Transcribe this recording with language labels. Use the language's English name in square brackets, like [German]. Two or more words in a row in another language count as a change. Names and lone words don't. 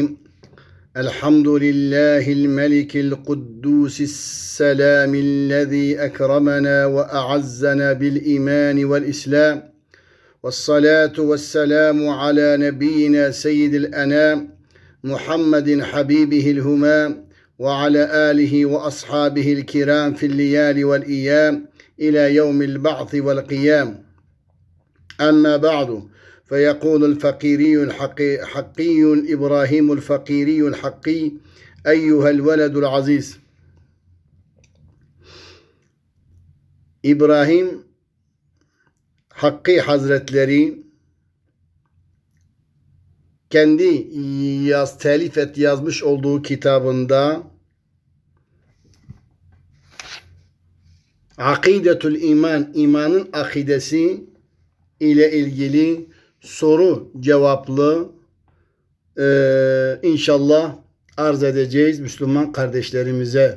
[Arabic] الحمد لله الملك القدوس السلام الذي أكرمنا وأعزنا بالإيمان والإسلام، والصلاة والسلام على نبينا سيد الأنام محمد حبيبه الهمام، وعلى آله وأصحابه الكرام في الليالي والأيام إلى يوم البعث والقيام. أما بعد، فيقول الفقيري الحقي إبراهيم الفقيري الحقي: أيها الولد العزيز. [Turkish] İbrahim Hakkı Hazretleri kendi yazmış olduğu kitabında Akidetül İman, imanın akidesi ile ilgili soru cevaplı inşallah arz edeceğiz Müslüman kardeşlerimize.